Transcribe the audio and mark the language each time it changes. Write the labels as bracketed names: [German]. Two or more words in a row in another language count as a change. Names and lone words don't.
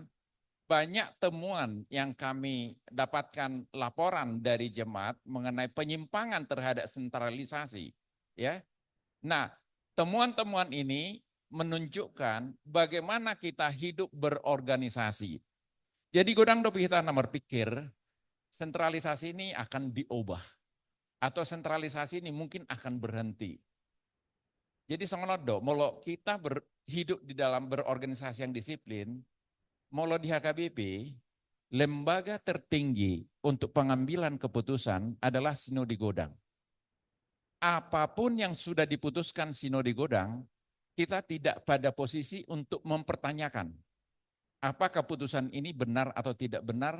[Indonesian] Banyak temuan yang kami dapatkan laporan dari jemaat mengenai penyimpangan terhadap sentralisasi. Ya, nah temuan-temuan ini menunjukkan bagaimana kita hidup berorganisasi. Jadi [Batak Toba] godang dopi [Indonesian] kita berpikir sentralisasi ini akan diubah atau sentralisasi ini mungkin akan berhenti. Jadi sangat molo kita hidup di dalam berorganisasi yang disiplin, molo di HKBP, lembaga tertinggi untuk pengambilan keputusan adalah Sinode Godang. Apapun yang sudah diputuskan Sinode Godang, kita tidak pada posisi untuk mempertanyakan apa keputusan ini benar atau tidak benar.